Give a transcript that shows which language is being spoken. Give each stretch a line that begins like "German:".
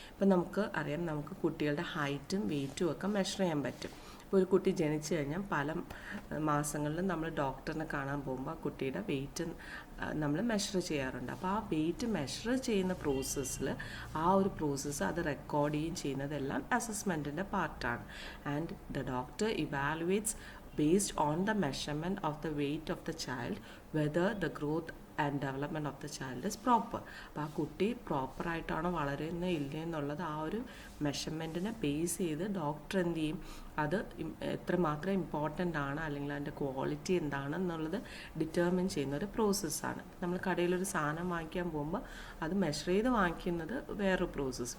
Malayalam: ഇപ്പം നമുക്ക് അറിയാം, നമുക്ക് കുട്ടികളുടെ ഹൈറ്റും വെയ്റ്റും ഒക്കെ മെഷർ ചെയ്യാൻ പറ്റും. ഇപ്പോൾ ഒരു കുട്ടി ജനിച്ചു കഴിഞ്ഞാൽ പല മാസങ്ങളിലും നമ്മൾ ഡോക്ടറിനെ കാണാൻ പോകുമ്പോൾ ആ കുട്ടിയുടെ വെയ്റ്റ് നമ്മൾ മെഷർ ചെയ്യാറുണ്ട്. അപ്പോൾ ആ വെയ്റ്റ് മെഷർ ചെയ്യുന്ന പ്രോസസ്സിൽ ആ ഒരു പ്രോസസ്സ് അത് റെക്കോർഡ് ചെയ്യുകയും ചെയ്യുന്നതെല്ലാം അസസ്മെൻറ്റിൻ്റെ പാർട്ടാണ്.
English: And the doctor evaluates based on the measurement of the weight of the child whether the growth and development of the child is proper.
Malayalam: അപ്പോൾ ആ കുട്ടി പ്രോപ്പറായിട്ടാണോ വളരുന്നത് ഇല്ലേ എന്നുള്ളത് ആ ഒരു മെഷർമെൻറ്റിനെ ബേസ് ചെയ്ത് ഡോക്ടർ എന്ത് ചെയ്യും, അത് എത്രമാത്രം ഇമ്പോർട്ടൻ്റ് ആണ് അല്ലെങ്കിൽ അതിൻ്റെ ക്വാളിറ്റി എന്താണെന്നുള്ളത് ഡിറ്റർമിൻ ചെയ്യുന്ന ഒരു പ്രോസസ്സാണ്. നമ്മൾ കടയിലൊരു സാധനം വാങ്ങിക്കാൻ പോകുമ്പോൾ അത് മെഷർ ചെയ്ത് വാങ്ങിക്കുന്നത് വേറൊരു പ്രോസസ്സ്.